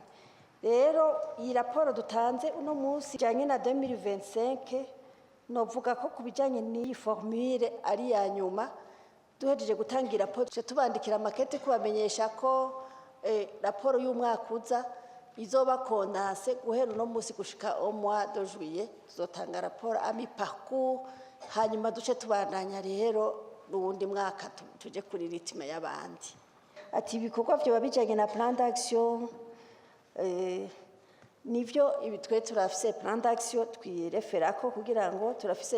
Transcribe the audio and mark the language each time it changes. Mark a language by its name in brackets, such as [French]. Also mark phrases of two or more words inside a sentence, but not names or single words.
[Rundi] Rero iyi raporo dutanze uno munsi janye na 2025 novuga ko kubijanye n'iyi formule ari ya nyuma duhejeje gutangira raporo tubandikira makete kubamenyesha ko raporo y'umwaka uza izoba kondanse guhera uno munsi gushika [French] au mois de juillet [Rundi] tuzotanga raporo [French] ami parcours [Rundi] hanyuma duce tubandanya rero n'uwundi mwaka tuje kuri ritme y'abandi. Ati ibikorwa byo babijanye na [French] plan d'action [Rundi] nivyo ibitwe turafise [French] plan d'action [Rundi] twireferako kugira ngo turafise